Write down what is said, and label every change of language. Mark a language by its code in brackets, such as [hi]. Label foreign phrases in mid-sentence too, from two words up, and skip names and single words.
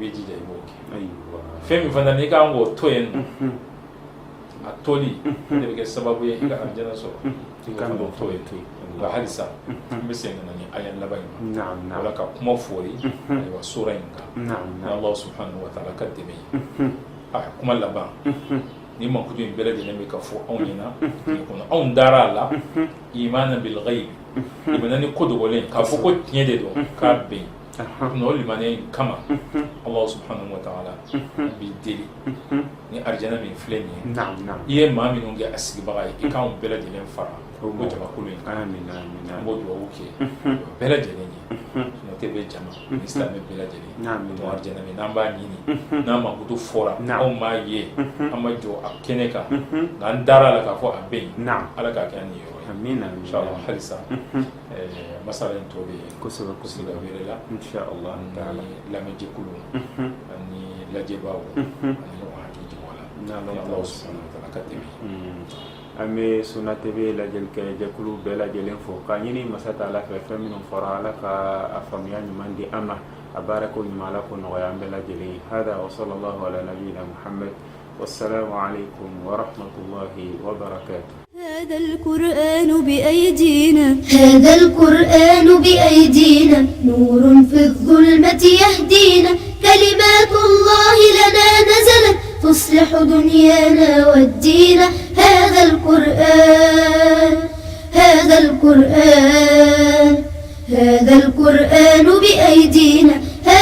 [bm] bɛ jija i b'o kɛ fɛn min fana n'i kan k'o to yen nɔ a toli ne bɛ kɛ sababu ye i ka arjana sɔrɔ i kan k'o to yen nka halisa n bɛ segin ka na ni aya laban in ma wala ka kuma fɔri ayiwa sura in kan ni [ar] الله سبحانه وتعالى [bm] ka dɛmɛ ye a kuma laban ni mankutu in bɛɛ lajɛlen bɛ ka fɔ anw ɲɛna tile kɔnɔ anw dara a la [ar] إيمانا بالغيب [bm] i bɛ na ni ko dogolen k'a fɔ ko tiɲɛ de don k'a bɛn no limane kama [ar] الله سبحانه وتعالى [bm] bi deli ni arjana min filɛ nin ye i ye maa minnu kɛ a sigibaga ye i k'anw bɛɛ lajɛlen fara o jamakulu in kan an b'o duwawu kɛ bɛɛ lajɛlen ye n'o tɛ bɛ jama ni silamɛ bɛɛ lajɛlen o arjana min n'an b'a ɲini n'an mankutu fɔra anw m'a ye an ma jɔ a kɛnɛ kan n'an dara a la k'a fɔ a bɛ yen ala k'a kɛ an ni yɔrɔ ye inshallah halisa masala in tɔ bɛ yen kosɛbɛ wɛrɛ la inshallah ni lamɛnjɛkulu ani lajɛbaaw ani ɲɔgɔn hakili jigin la [ar] الله سبحانه وتعالى [bm] ka dɛmɛ an bɛ Sunna TV lajɛlikɛ jɛkulu bɛɛ lajɛlen fo k'a ɲini masa Taala fɛ fɛn minnu fɔra ala ka a faamuya ɲuman di an ma a baara ko ɲuman ala ko nɔgɔya an bɛɛ lajɛlen ye [ar] هذا وصلى الله على نبينا محمد والسلام عليكم ورحمة الله وبركاته. هذا القرآن بأيدينا هذا القرآن بأيدينا نور في الظلمة يهدينا كلمات الله لنا نزلت تصلح دنيانا والدين هذا القرآن هذا القرآن هذا القرآن بأيدينا